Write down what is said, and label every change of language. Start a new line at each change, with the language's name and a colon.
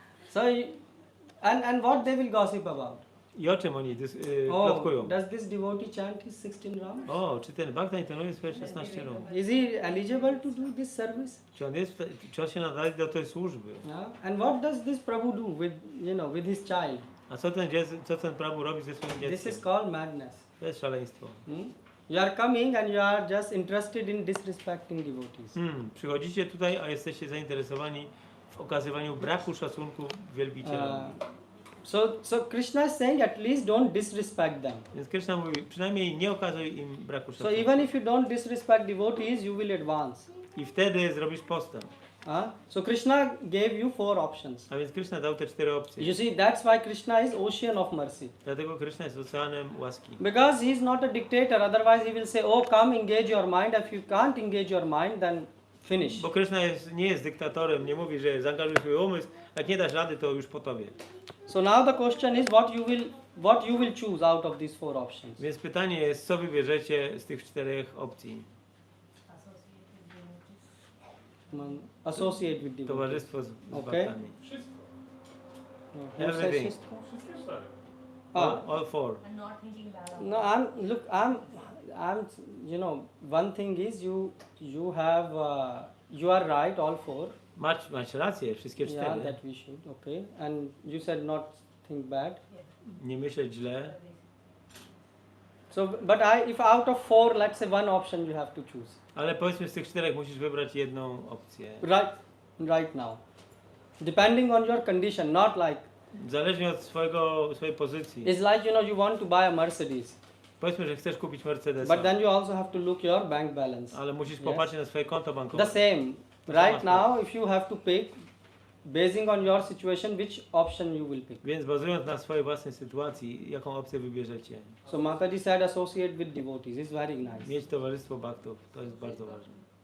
English: So, and what they will gossip about?
Polish: I o czym oni plotkują?
English: Does this devotee chant his 16 rounds?
Polish: O, czy ten bhakta intonuje swoje 16 rąk?
English: Is he eligible to do this service?
Polish: Czy on się nadaje do tej służby?
English: Yeah. And what does this Prabhu do with his child?
Polish: A co ten Prabhu robi ze swoim
English: This
Polish: dzieckiem?
English: is called madness.
Polish: To jest szaleństwo.
English: You are coming and you are just interested in disrespecting devotees.
Polish: Przychodzicie tutaj, a jesteście zainteresowani w okazywaniu braku szacunku wielbicielom.
English: So Krishna is saying, at least don't disrespect them.
Polish: Więc Krishna mówi, przynajmniej nie okazuj im braku
English: So
Polish: szacunku.
English: even if you don't disrespect devotees, you will advance.
Polish: I wtedy zrobisz postęp.
English: So Krishna gave you 4 options.
Polish: A więc Krishna dał te 4 opcje.
English: You see, that's why Krishna is ocean of mercy.
Polish: Dlatego Krishna jest oceanem łaski.
English: Because he is not a dictator, otherwise he will say, oh, come engage your mind. If you can't engage your mind, then finish.
Polish: Bo Krishna nie jest dyktatorem, nie mówi, że zaangażuj swój umysł, jak nie dasz rady, to już po tobie.
English: So now the question is, what you will choose out of these 4 options?
Polish: Więc pytanie jest, co wybierzecie z tych 4 opcji?
English: Associate with devotees.
Polish: Towarzystwo z
English: Okay.
Polish: bhaktami.
English: Who says Everything.
Polish: wszystko? Wszystkie 4.
English: All four. And not thinking bad of No, I'm. You know, one thing is you have. You are right, all four.
Polish: Masz rację, wszystkie
English: Yeah,
Polish: cztery.
English: that we should. Okay, and you said not think bad.
Polish: Nie myśleć źle.
English: So, but if out of four, let's say one option you have to choose.
Polish: Ale powiedzmy z tych czterech musisz wybrać jedną opcję.
English: Right now, depending on your condition, not like
Polish: Zależnie od swojej pozycji.
English: it's like, you know, you want to buy a Mercedes,
Polish: Powiedzmy, że chcesz kupić Mercedesa.
English: but then you also have to look your bank balance.
Polish: Ale musisz
English: Yes.
Polish: popatrzeć na swoje konto bankowe.
English: The same. Right now, if you have to pick, basing on your situation, which option you will pick.
Polish: Więc bazując na swojej własnej sytuacji, jaką opcję wybierzecie?
English: So Mataji said associate with devotees. It's very nice.
Polish: Mieć towarzystwo bhaktów, to jest bardzo ważne.